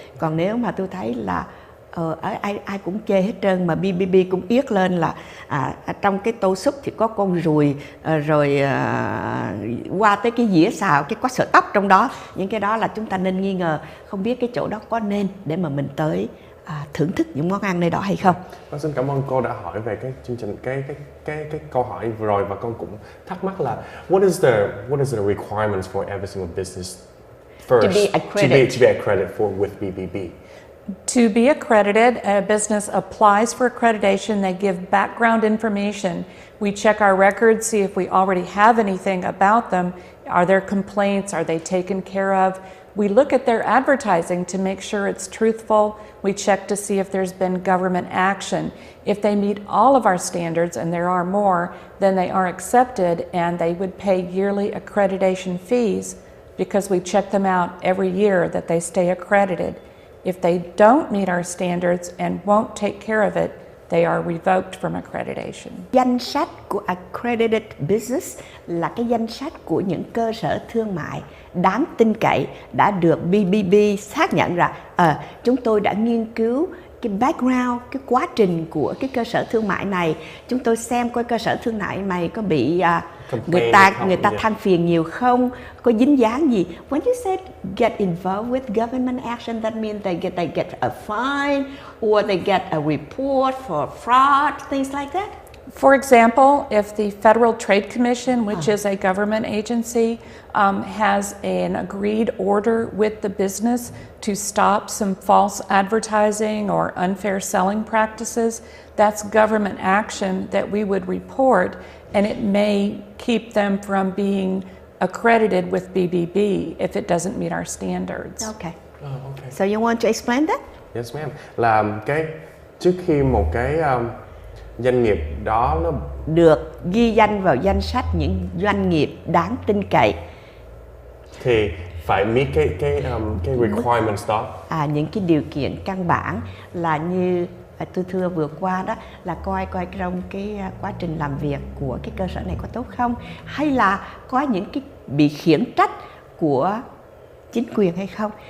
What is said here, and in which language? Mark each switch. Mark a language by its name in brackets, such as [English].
[Vietnamese] Còn nếu mà tôi thấy là ai cũng chê hết trơn, mà BBB cũng yết lên là trong cái tô súp thì có con ruồi, rồi qua tới cái dĩa xào cái có sợi tóc trong đó, những cái đó là chúng ta nên nghi ngờ, không biết cái chỗ đó có nên để mà mình tới thưởng thức những món ăn nơi đó hay không. Con xin cảm ơn cô đã hỏi về cái chương trình cái câu hỏi vừa rồi, và con cũng thắc mắc là [English] what is the requirements for every single business first to be accredited with BBB? To be accredited, a business applies for accreditation. They give background information. We check our records, see if we already have anything about them. Are there complaints? Are they taken care of? We look at their advertising to make sure it's truthful. We check to see if there's been government action. If they meet all of our standards, and there are more, then they are accepted, and they would pay yearly accreditation fees because we check them out every year that they stay accredited. If they don't meet our standards and won't take care of it, they are revoked from accreditation. [Vietnamese] Danh sách của accredited business là cái danh sách của những cơ sở thương mại đáng tin cậy đã được BBB xác nhận rằng chúng tôi đã nghiên cứu cái background, cái quá trình của cái cơ sở thương mại này. Chúng tôi xem coi cơ sở thương mại này có bị người ta than phiền nhiều không, có dính dáng gì. [English] When you said get involved with government action, that means they get a fine or they get a report for fraud, things like that. For example, if the Federal Trade Commission, which is a government agency, has an agreed order with the business to stop some false advertising or unfair selling practices, that's government action that we would report, and it may keep them from being accredited with BBB if it doesn't meet our standards. Okay. Okay. So you want to explain that? Yes, ma'am. [Vietnamese] Là trước khi một cái doanh nghiệp đó nó được ghi danh vào danh sách những doanh nghiệp đáng tin cậy thì phải meet cái requirements đó. Những cái điều kiện căn bản là như tôi thưa vừa qua đó, là coi trong cái quá trình làm việc của cái cơ sở này có tốt không, hay là có những cái bị khiển trách của chính quyền hay không.